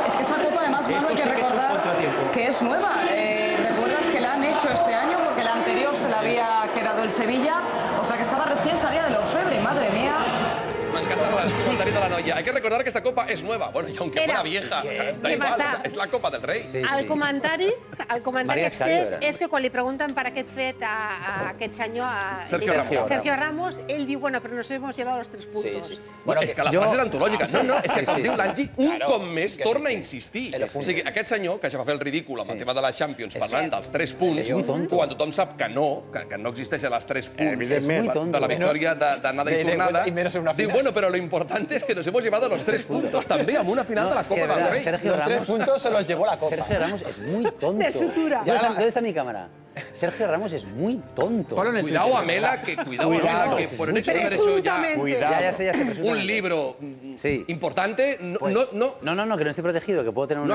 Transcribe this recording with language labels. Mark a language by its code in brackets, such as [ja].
[es] Es que esa copa además, Manu, hay que recordar que es nueva. ¿Recuerdas que la han hecho este año? Porque la anterior se la había quedado el Sevilla. O sea que estaba recién salida del orfebre, madre mía. [ca] M'encanta el comentari de la noia. [es] Hay que recordar que esta copa es nueva. Bueno, y aunque fuera vieja, da igual, es la copa del rei. [ca] El comentari Maria extès Escario, és que quan li pregunten per aquest fet a aquest senyor, a Sergio [es] Ramos, [ca] ell diu, [es] bueno, però nos hemos llevado los 3 puntos. [ca] Bueno, és que la frase és antològica. No, és que com diu l'Angi, un cop més torna a insistir. O sigui, aquest senyor, que ja va fer el ridícul amb el tema de la Champions, parlant dels 3 punts, quan tothom sap que no existeixen els 3 punts de la victòria d'anada i tornada, diu, bueno, [es] pero lo importante es que nos hemos llevado los 3 puntos también a una final de la Copa del Rey. Los 3 puntos se los llevó la Copa. Sergio Ramos es muy tonto. De sutura. ¿Dónde está mi cámara? Sergio Ramos es muy tonto. Cuidado, Amela, que por el hecho de haber hecho ya un libro importante, no, que no estoy protegido, que puedo tener una